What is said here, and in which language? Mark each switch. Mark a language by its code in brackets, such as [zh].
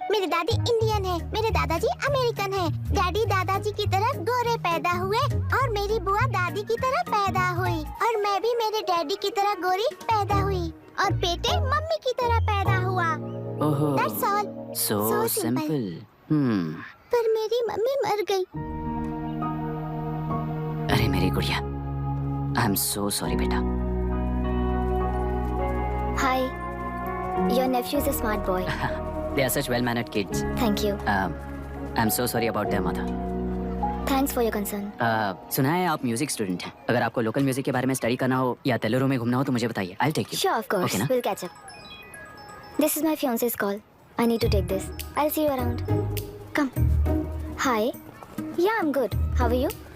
[hi] मेरे दादी इंडियन है, मेरे दादाजी अमेरिकन है। डैडी दादाजी की तरह गोरे पैदा हुए और मेरी बुआ दादी की तरह पैदा हुई और मैं भी मेरे डैडी की तरह गोरी पैदा हुई और बेटे मम्मी की तरह पैदा हुआ। ओहो, [en] That's all. so So simple. [hi] पर मेरी मम्मी मर गई। अरे मेरी गुड़िया, [en] I am so sorry [hi] बेटा। [en] Hi, your nephew is a smart boy. They are such well-mannered kids. Thank you. I'm so sorry about their mother. Thanks for your concern. [hi] सुना है आप म्यूजिक स्टूडेंट हैं। अगर आपको लोकल म्यूजिक के बारे में स्टडी करना हो या तेलुरु में घूमना हो तो मुझे बताइए। [en] I'll take you. Sure, of course. Okay, ना? We'll catch up. This is my fiance's call. I need to take this. I'll see you around. Come. Hi. Yeah, I'm good. How are you?